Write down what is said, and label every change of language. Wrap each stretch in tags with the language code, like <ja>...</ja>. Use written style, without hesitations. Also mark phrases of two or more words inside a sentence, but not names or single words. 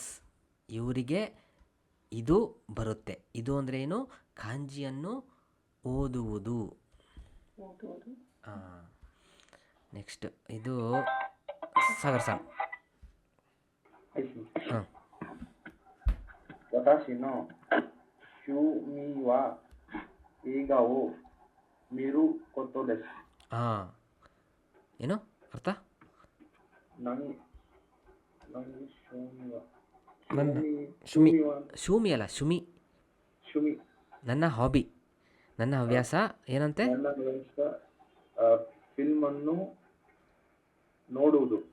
<kn>ಇವರಿಗೆ ಇದು ಬರುತ್ತೆ. ಇದು ಅಂದರೆ ಏನು? ಖಾಂಜಿಯನ್ನು ಓದುವುದು. ನೆಕ್ಸ್ಟ್ ಇದು ಸಾಗರ್ ಸರ್. ಹಾಂ.</kn> <ja>私の趣味は映画を見ることです。</ja> <kn>ಏನು ಅರ್ಥ? ನನ್ನ ಶೂಮಿ ಅಲ್ಲ, ಶುಮಿ. ನನ್ನ ಹಾಬಿ, ನನ್ನ ಹವ್ಯಾಸ ಏನಂತೆ? ಫಿಲ್ಮನ್ನು ನೋಡುವುದು.</kn>